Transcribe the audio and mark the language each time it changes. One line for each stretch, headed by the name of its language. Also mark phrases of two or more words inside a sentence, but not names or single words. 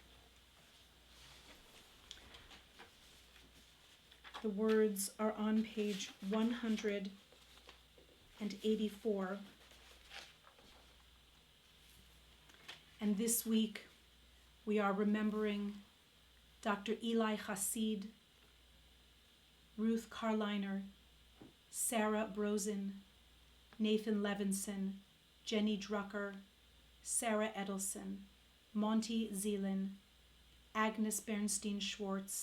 English: The words are on page 184. And this week we are remembering Dr. Eli Hasid, Ruth Carliner, Sarah Brosen, Nathan Levinson, Jenny Drucker, Sarah Edelson, Monty Zeelan, Agnes Bernstein Schwartz,